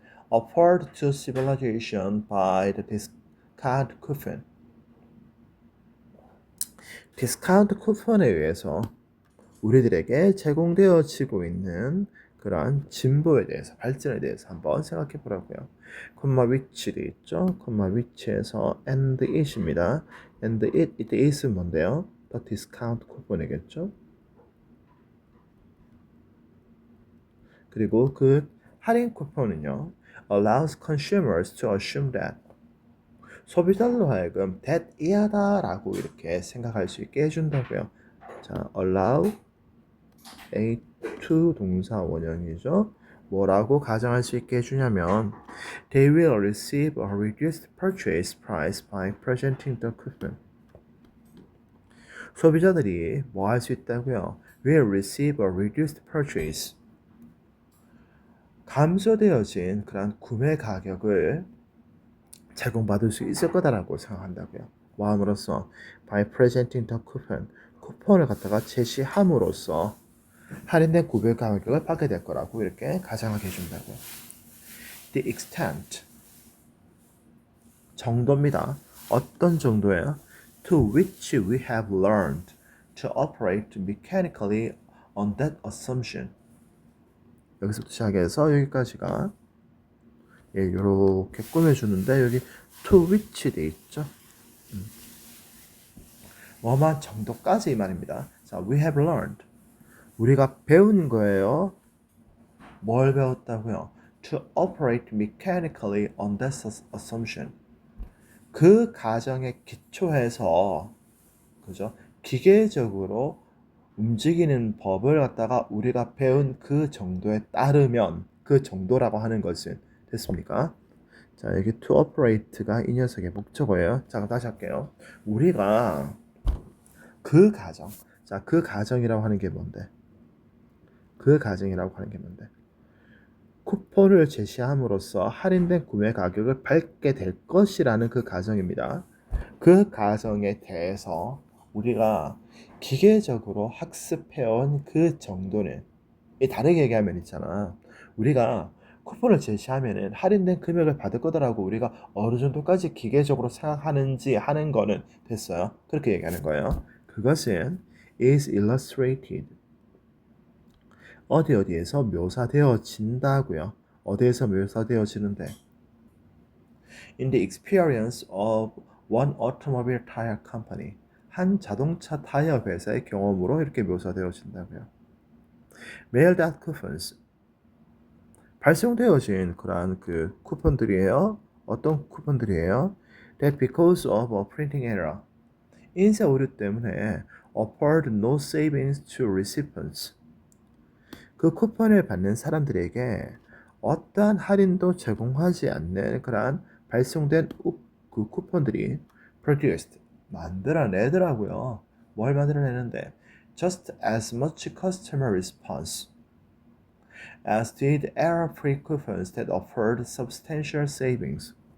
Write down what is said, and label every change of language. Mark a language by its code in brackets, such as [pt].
[en] Offered to civilization by the discount coupon. [ko] 디스카운트 쿠폰에 의해서 우리들에게 제공되어지고 있는 그러한 진보에 대해서, 발전에 대해서 한번 생각해 보라고요. 콤마 위치도 있죠. 콤마 위치에서 [en] and it [ko] 입니다. [en] and it is은 [ko] 뭔데요? [en] The discount 쿠폰이겠죠. [ko] 그리고 그 할인 쿠폰은요, [en] allows consumers to assume that, [ko] 소비자들로 하여금 that 이하다라고 이렇게 생각할 수 있게 해준다고요. 자, allow a to 동사 원형이죠. 뭐라고 가정할 수 있게 해주냐면 [en] they will receive a reduced purchase price by presenting the coupon. [ko] 소비자들이 뭐 할 수 있다고요? [en] will receive a reduced purchase, [ko] 감소되어진 그런 구매 가격을 제공받을 수 있을 거다라고 생각한다고요. 뭐 함으로써? [en] by presenting the coupon, [ko] 쿠폰을 갖다가 제시함으로써 할인된 구매 가격을 받게 될 거라고 이렇게 가정하게 해준다고요. [en] The extent, [ko] 정도입니다. 어떤 정도예요? [en] To which we have learned to operate mechanically on that assumption. [ko] 여기서부터 시작해서 여기까지가 이렇게 꾸며주는데 여기 [en] to which [ko] 돼 있죠. 뭐만 정도까지 이 말입니다. 자, [en] we have learned, [ko] 우리가 배운 거예요. 뭘 배웠다고요? [en] To operate mechanically on that assumption. [ko] 그 가정에 기초해서, 그죠? 기계적으로 움직이는 법을 갖다가 우리가 배운 그 정도에 따르면, 그 정도라고 하는 것은 됐습니까? 자, 여기 [en] to operate [ko] 가 이 녀석의 목적어예요. 자, 다시 할게요. 우리가 그 가정, 자, 그 가정이라고 하는 게 뭔데? 그 가정이라고 하는 게 뭔데? 쿠폰을 제시함으로써 할인된 구매 가격을 받게 될 것이라는 그 가정입니다. 그 가정에 대해서 우리가 기계적으로 학습해온 그 정도는, 다르게 얘기하면 있잖아. 우리가 쿠폰을 제시하면은 할인된 금액을 받을 거다라고 우리가 어느 정도까지 기계적으로 생각하는지 하는 거는 됐어요. 그렇게 얘기하는 거예요. 그것은 [en] is illustrated, [ko] 어디에서 묘사되어진다고요. 어디에서 묘사되어지는데? [en] In the experience of one automobile tire company, [ko] 한 자동차 타이어 회사의 경험으로 이렇게 묘사되어진다고요. [en] Mailed out coupons, [ko] 발송되어진 그러한 그 쿠폰들이에요. 어떤 쿠폰들이에요? [en] That because of a printing error, [ko] 인쇄 오류 때문에 [en] offered no savings to recipients, [ko] 그 쿠폰을 받는 사람들에게 어떠한 할인도 제공하지 않는 그러한 발송된 그 쿠폰들이 [en] produced [ko] 만들어내더라고요. 뭘 만들어내는데 [en] just as much customer response as did error-free coupons that offered substantial savings.